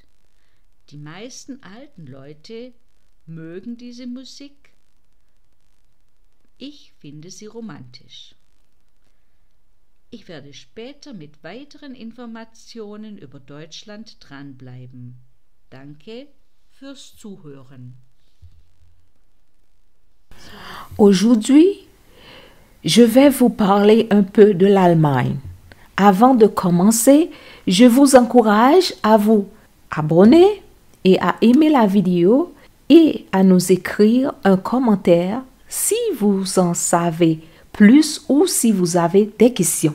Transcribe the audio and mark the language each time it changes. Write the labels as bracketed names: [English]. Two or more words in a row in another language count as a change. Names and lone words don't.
[German] Die meisten alten Leute mögen diese Musik. Ich finde sie romantisch. Ich werde später mit weiteren Informationen über Deutschland dranbleiben. Danke fürs Zuhören. [French] Aujourd'hui, je vais vous parler un peu de l'Allemagne. Avant de commencer, je vous encourage à vous abonner et à aimer la vidéo et à nous écrire un commentaire si vous en savez plus ou si vous avez des questions.